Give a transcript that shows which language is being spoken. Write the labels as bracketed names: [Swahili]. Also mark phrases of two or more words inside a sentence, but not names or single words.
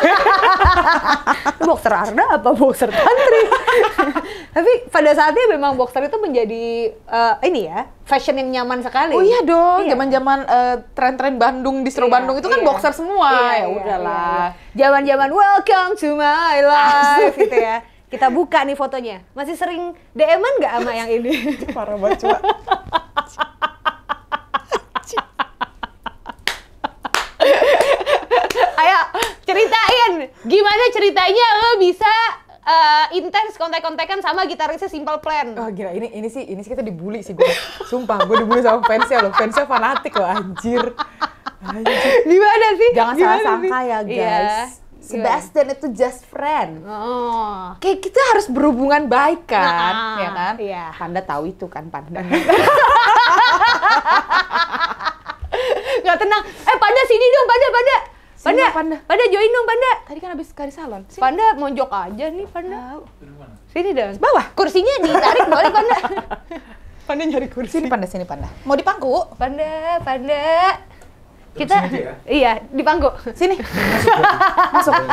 [Indonesian] Boxer Arda apa boxer Tantri? Tapi pada saatnya memang boxer itu menjadi ini ya, fashion yang nyaman sekali. Oh iya dong, Iya. zaman-zaman tren-tren Bandung, distro Iya, Bandung itu kan iya. boxer semua. Iya, Ya udahlah. Zaman-zaman [English] welcome to my life [Indonesian] gitu ya. Kita buka nih fotonya. Masih sering DM-an nggak sama yang ini? Parah banget cuma. Ayo ceritain, gimana ceritanya lo bisa intens kontak-kontakan sama gitarisnya Simple Plan? Oh gila, ini sih kita dibully sih gue. Sumpah, gue dibully sama fansnya loh. Fansnya fanatik loh, anjir. Gimana sih? Jangan Gimana salah sangka sih? ya Iya. guys. Sebastian itu [English] just friend. [Indonesian] Oh. Kayak kita harus berhubungan baik kan, Nah, ya kan? iya. Panda tahu itu kan, Panda. Nggak tenang. Panda sini dong, Panda. Sini, Panda, Panda. Panda join dong, Panda. Tadi kan habis kari salon. Sini. Panda mojok aja nih, Panda. Sini dong. Bawah. Kursinya ditarik boleh, Panda. Panda nyari kursi. Sini Panda. Mau di pangku? Panda. Terus Kita, sini aja ya? iya, di pangku. Sini. Masuk.